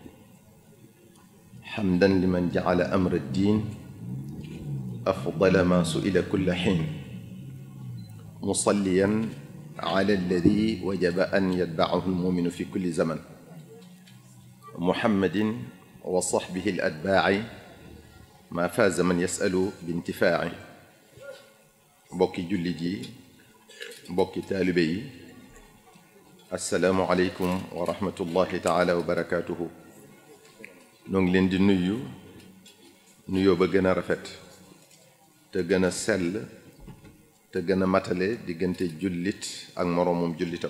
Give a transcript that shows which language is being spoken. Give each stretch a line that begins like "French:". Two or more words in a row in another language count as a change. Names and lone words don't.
Arabic: حمدا لمن جعل أمر الدين أفضل ما سئل كل حين، مصليا على الذي وجب أن يتبعه المؤمن في كل زمن، محمد وصحبه الأتباع ما فاز من يسأل بانتفاع.
Wolof: mbokki jullit yi, mbokki taalibe yi,
Arabic: السلام عليكم ورحمة الله تعالى وبركاته.
Wolof: noo ngi leen di nuyu nuyoo ba gën a rafet te gën a sell te gën a matale diggante jullit ak moroomum jullitam.